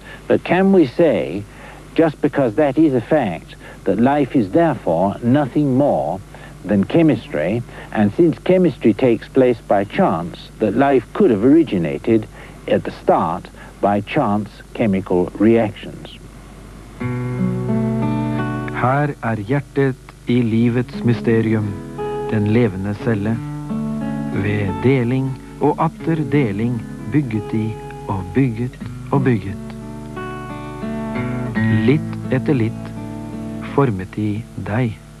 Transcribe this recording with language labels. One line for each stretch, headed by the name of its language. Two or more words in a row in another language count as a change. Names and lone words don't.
English: But can we say, just because that is a fact, that life is therefore nothing more than chemistry, and since chemistry takes place by chance, that life could have originated at the start by chance chemical reactions?
Norwegian: Her er hjertet i livets mysterium, den levende celle. Ved deling og atter deling bygget de og bygget og bygget. Litt etter litt formet de deg.